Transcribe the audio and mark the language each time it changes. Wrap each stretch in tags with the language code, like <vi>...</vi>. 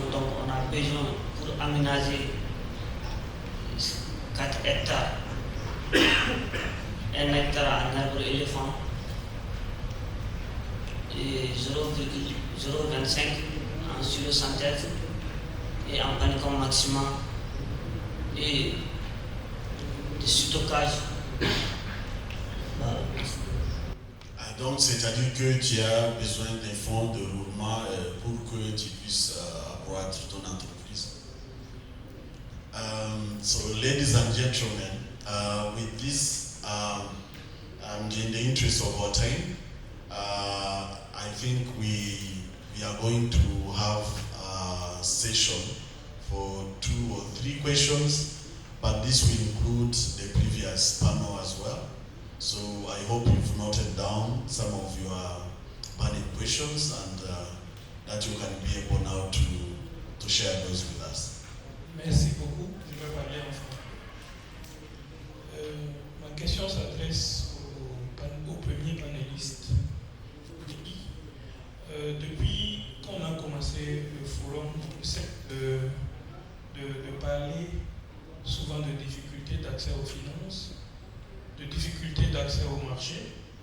<fr>Donc on a besoin pour aménager 4 hectares, 1 hectare en arbre éléphant et 0,025 en synthèse et en panicum maximum et de stockage. Voilà. Donc, c'est-à-dire que tu as besoin des fonds de roulement pour que tu puisses accroître ton entreprise.</fr> <en>So, ladies and gentlemen, with this, and in the interest of our time, I think we are going to have a session for 2 or 3 questions, but this will include the previous panel as well. So I hope you've noted down some of your burning questions and that you can be able now to share those with us.</en> <fr>Merci beaucoup. Je vais parler en français. Ma question s'adresse au premier panéliste. Depuis qu'on a commencé le forum, c'est de parler souvent de difficultés d'accès aux finances, de difficultés d'accès au marché.</fr>